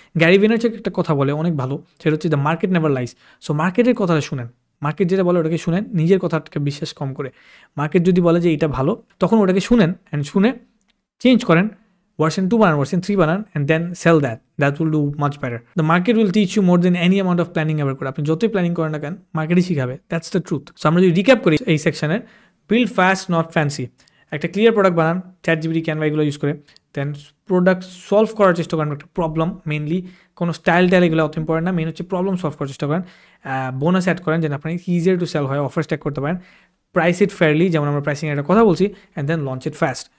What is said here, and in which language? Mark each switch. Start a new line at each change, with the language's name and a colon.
Bangla: Gary ভিনারচেক একটা কথা বলে অনেক ভালো, সেটা হচ্ছে
English: The market never lies.
Bangla: So মার্কেটের কথাটা শুনেন, মার্কেট যেটা বলে ওটাকে শুনেন, নিজের কথাটাকে বিশ্বাস কম করে। মার্কেট যদি বলে যে এটা ভালো, তখন ওটাকে শুনেন, অ্যান্ড শুনে চেঞ্জ করেন, version 2 বানান, version 3 বানান,
English: and then sell that will do much better. The market will teach you more than any amount of planning ever could.
Bangla: আপনি যতই প্ল্যানিং করেন না কেন, মার্কেটই শিখাবে, দ্যাটস দ্য ট্রুথ। সো আমরা যদি রিক্যাপ করি এই সেকশনের,
English: build fast not fancy,
Bangla: একটা ক্লিয়ার প্রোডাক্ট বানান, ChatGPT, ক্যানভা এগুলো ইউজ করে, দেন প্রোডাক্ট সলভ করার চেষ্টা করেন, একটা প্রবলেম মেনলি, কোনো স্টাইল এগুলো অত ইম্পর্টেন্ট না, মেন হচ্ছে প্রবলেম সলভ করার চেষ্টা করেন, বোনাস অ্যাড করেন যেন আপনার ইজিয়ার টু সেল হয়, অফার স্ট্যাক করতে পারেন,
English: price it fairly,
Bangla: যেমন আমরা প্রাইসিং একটা কথা বলছি,
English: And then launch it fast.